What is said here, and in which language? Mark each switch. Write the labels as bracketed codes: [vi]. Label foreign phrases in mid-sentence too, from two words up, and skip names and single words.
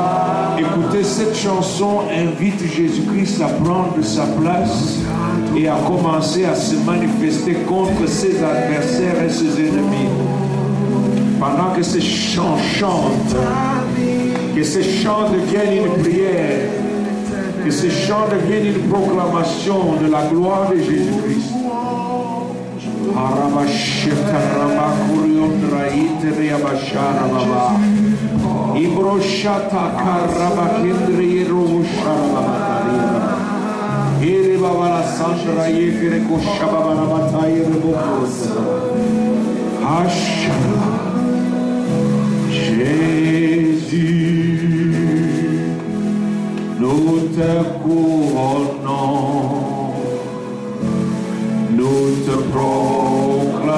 [fr] Écoutez, cette chanson invite Jésus-Christ à prendre sa place et à commencer à se manifester contre ses adversaires et ses ennemis. Pendant que ces chants chantent, que ces chants deviennent une prière, que ces chants deviennent une proclamation de la gloire de Jésus-Christ. Ibroshata karabakindri rosharabatarira. Ere babala sandra yekere koshababana batayre bokosa. Hashala. Jésus, nous te couronnons, nous te proclamons.